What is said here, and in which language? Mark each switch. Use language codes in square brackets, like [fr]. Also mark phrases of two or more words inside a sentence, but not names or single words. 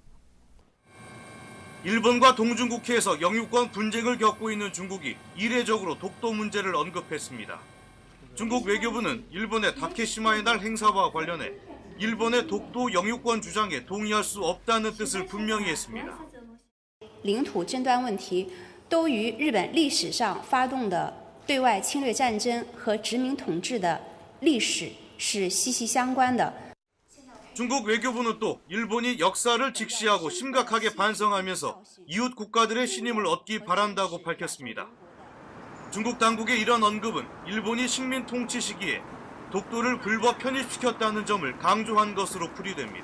[ko] 일본과 동중국해에서 영유권 분쟁을 겪고 있는 중국이 이례적으로 독도 문제를 언급했습니다. 중국 외교부는 일본의 다케시마의 날 행사와 관련해 일본의 독도 영유권 주장에 동의할 수 없다는 뜻을 분명히 했습니다. [zh] 领土争端问题都与日本历史上发动的对外侵略战争和殖民统治的历史是息息相关的。 [ko] 중국 외교부는 또 일본이 역사를 직시하고 심각하게 반성하면서 이웃 국가들의 신임을 얻기 바란다고 밝혔습니다. 중국 당국의 이런 언급은 일본이 식민 통치 시기에 독도를 불법 편입시켰다는 점을 강조한 것으로 풀이됩니다.